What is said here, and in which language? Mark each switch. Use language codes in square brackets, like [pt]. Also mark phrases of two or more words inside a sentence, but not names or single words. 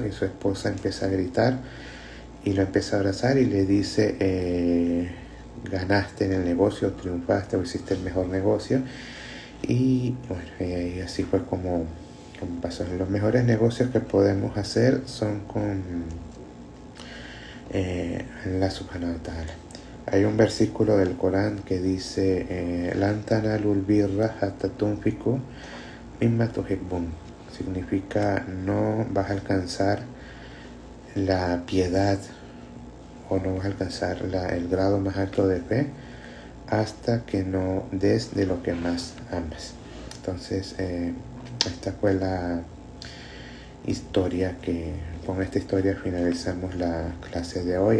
[es] Y su esposa empieza a gritar y lo empieza a abrazar y le dice: ganaste en el negocio, triunfaste o hiciste el mejor negocio. Y bueno, y así fue como pasó. Los mejores negocios que podemos hacer son con [ar] الله سبحانه وتعالى. [es] Hay un versículo del Corán que dice: [ar] لن تنالوا البر حتى تنفقوا مما تحبون. [es] Significa: no vas a alcanzar la piedad o no vas a alcanzar el grado más alto de fe hasta que no des de lo que más amas. Entonces esta fue la historia con esta historia finalizamos la clase de hoy.